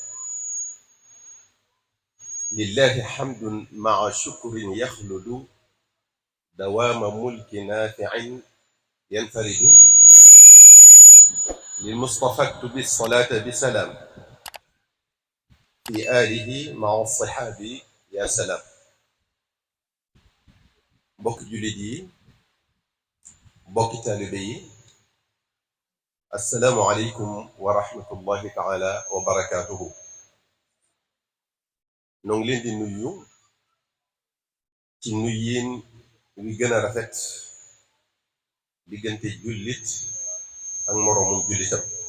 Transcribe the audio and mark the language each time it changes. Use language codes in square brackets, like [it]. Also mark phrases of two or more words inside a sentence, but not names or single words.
[ar] لله حمد مع شكر يخلد دوام ملك نافع ينفرد. للمصطفى اكتب الصلاة بسلام في آله مع الصحاب يا سلام. [wo] mbokki jullit yi mbokki taalibe yi [ar] السلام عليكم ورحمة الله تعالى وبركاته. [wo] noo ngi leen di nuyu ci nuyin wi gën a rafet diggante jullit ak moroomum jullitam.